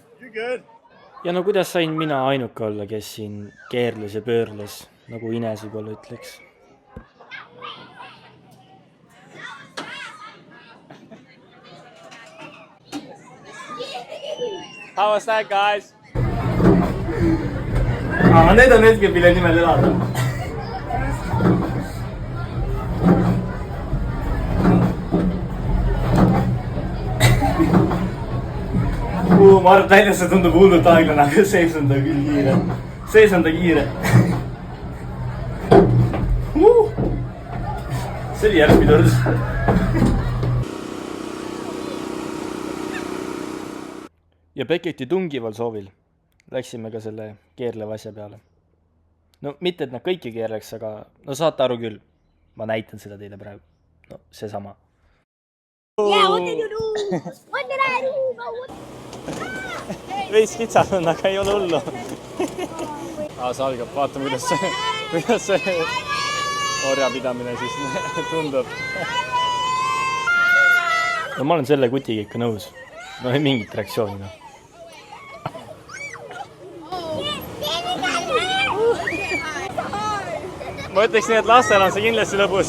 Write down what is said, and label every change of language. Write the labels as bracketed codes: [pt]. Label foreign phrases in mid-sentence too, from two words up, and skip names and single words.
[et] Ja no kuidas sain mina ainuke olla, kes siin keerles ja pöörles, nagu Ines võib-olla ütleks? [en] How was that, guys? [et] Need on hetkel, mille nimel elada. Ma arvan, et väljas see tundub hullult aeglane, aga sees on ta küll kiire. Sees on ta kiire. See oli järg pidurdus. Ja Becketi tungival soovil läksime ka selle keerleva asja peale. No mitte, et nad kõiki keerleks, aga no saate aru küll. Ma näitan seda teile praegu. No see sama. [en] Yeah, what did you do? What did I do? [et] Veits kitsad on, aga ei ole hullu. See algab, vaatame, kuidas see orjapidamine siis tundub. No ma olen selle kutiga ikka nõus. No ei mingit reaktsiooni, no. Ma ütleks nii, et lastel on see kindlasti lõbus.